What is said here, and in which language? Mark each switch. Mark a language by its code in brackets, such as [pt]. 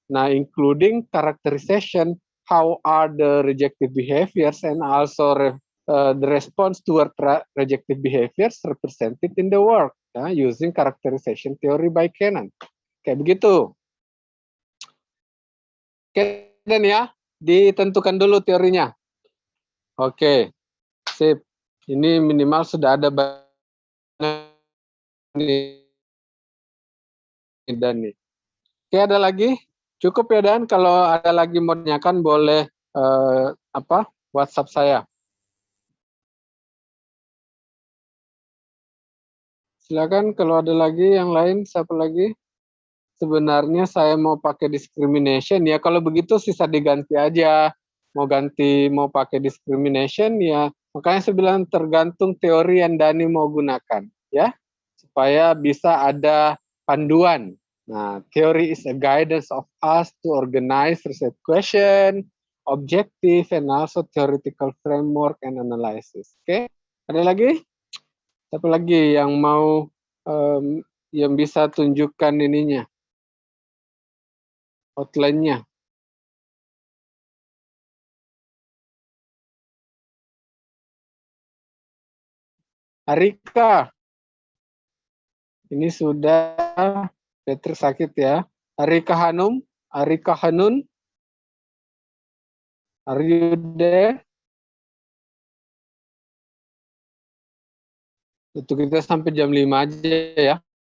[en] Nah, including characterization, how are the rejective behaviors and also the response toward rejective behaviors represented in the work using characterization theory by Cannon. [id] Kayak begitu. Oke, dan ya, ditentukan dulu teorinya. Oke, sip. Ini minimal sudah ada nih, Dan nih. Oke, ada lagi? Cukup ya, Dan. Kalau ada lagi mau tanyakan boleh WhatsApp saya. Silakan kalau ada lagi yang lain, siapa lagi? Sebenarnya saya mau pakai discrimination ya, kalau begitu sisa diganti aja. Mau pakai discrimination ya, makanya saya bilang tergantung teori yang Dani mau gunakan ya, supaya bisa ada panduan. [en] Nah, theory is a guidance of us to organize research question, objective, and also theoretical framework and analysis. [id] Oke, ada lagi? Siapa lagi yang mau yang bisa tunjukkan ininya, outline-nya? Arika, ini sudah Petri sakit ya. [en] Arika Hanum, Arika Hanun, are you there? [id] Itu kita sampai jam 5 aja ya.